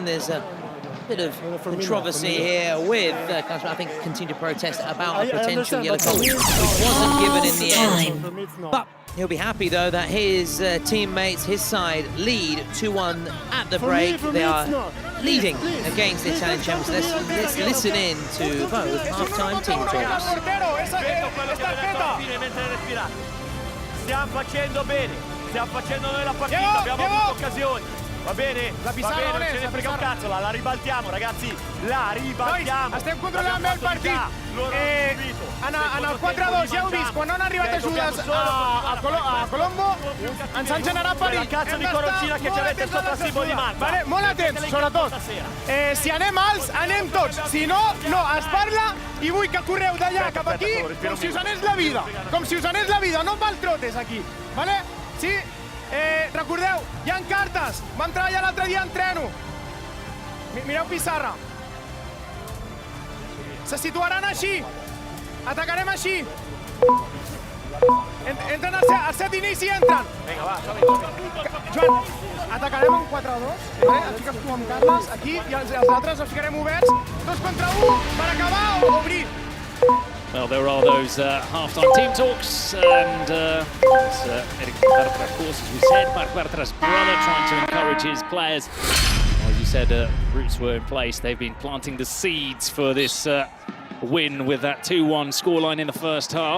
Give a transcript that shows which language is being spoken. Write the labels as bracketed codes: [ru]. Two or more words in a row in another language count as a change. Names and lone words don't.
[en] There's a bit of controversy here with, I think, continue to protest about a potential yellow card, which wasn't given in the end. For me, it's not. But he'll be happy, though, that his teammates, his side, lead 2-1 at the break. For me, They are it's not. leading against the Italian champions. Let's listen in to both half-time team talks. [it] Stiamo facendo bene, stiamo facendo noi la partita, abbiamo avuto occasioni. Va bene, non ce ne frega un cazzo, la ribaltiamo, ragazzi, la ribaltiamo. [ca] Estem controlant bé el partit. En el 4-2 ja heu vist, quan han arribat ajudes a Colombo, ens han generat perill. [it] La cazzo di coroncina che ci avete sopra il simbolo di Malta. [ca] Vale, molt atents, sobretot. Si anem alts, anem tots. Si no, no, es parla i vull que correu d'allà cap aquí com si us anés la vida. Com si us anés la vida, no baltrotes aquí. Vale? Sí? Recordeu, hi ha cartes. Vam treballar l'altre dia en treno. Mireu pissarra. Se situaran així. Atacarem així. Entren al set inici, entren. Vinga, va, Joan, atacarem en 4-2. Et fiques tu amb Carles aquí i els altres els ficarem oberts. 2 contra 1 per acabar o obrir. [en] Well, there are those half-time team talks, and it's Eric Bartra, of course, as we said, Marc Bartra's brother, trying to encourage his players. As you said, roots were in place. They've been planting the seeds for this win with that 2-1 scoreline in the first half.